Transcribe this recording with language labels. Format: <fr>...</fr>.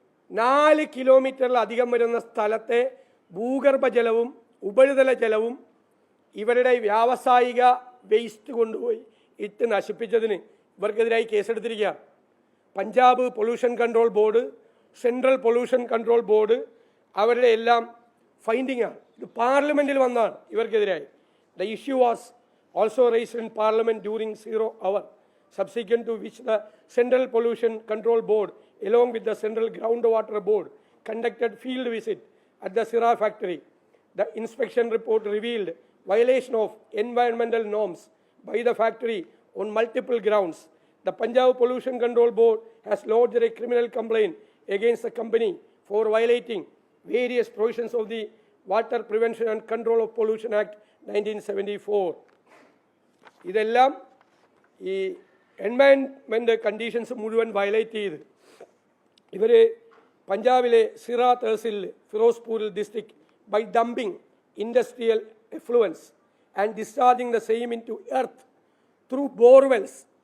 <ml>4 കിലോമീറ്ററിലധികം വരുന്ന സ്ഥലത്തെ ഭൂഗർഭ ജലവും ഉപരിതല ജലവും ഇവരുടെ വ്യാവസായിക വേസ്റ്റ് കൊണ്ടുപോയി ഇട്ട് നശിപ്പിച്ചതിന് ഇവർക്കെതിരായി കേസെടുത്തിരിക്കുക. Punjab pollution control board, central pollution control board അവരുടെ എല്ലാം ഫൈൻഡിംഗ് ആണ്. ഇത് പാർലമെൻറ്റിൽ വന്നാണ് ഇവർക്കെതിരായി.</ml> <en>The issue was also raised in Parliament during 0 hour, subsequent to which the Central Pollution Control Board, along with the Central Groundwater Board, conducted field visit at the Sira factory. The inspection report revealed violation of environmental norms by the factory on multiple grounds. The Punjab Pollution Control Board has lodged a criminal complaint against the company for violating various provisions of the Water Prevention and Control of Pollution Act 1974.</en> <ml>ഇതെല്ലാം ഈ environment conditions മുഴുവൻ violate ചെയ്ത് ഇവർ പഞ്ചാബിലെ സിറ തഹസിൽ ഫിറോസ്പൂരിൽ district</ml> <en>By dumping industrial effluents and discharging the same into earth through borewells.</en>